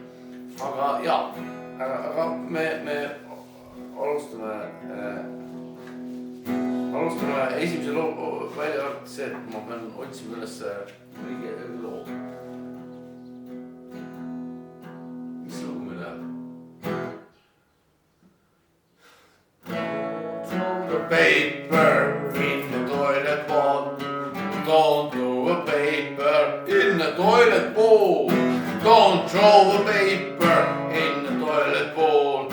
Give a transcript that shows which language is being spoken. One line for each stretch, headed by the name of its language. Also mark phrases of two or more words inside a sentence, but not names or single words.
Estonian: Aga jaa, aga me alustame esimese loo välja arvates see, et ma pean otsima üles õige loo. Mis lugu meil läheb?
English: The paper in the toilet bowl. Don't throw a paper in the toilet bowl. Don't throw a paper in the toilet bowl.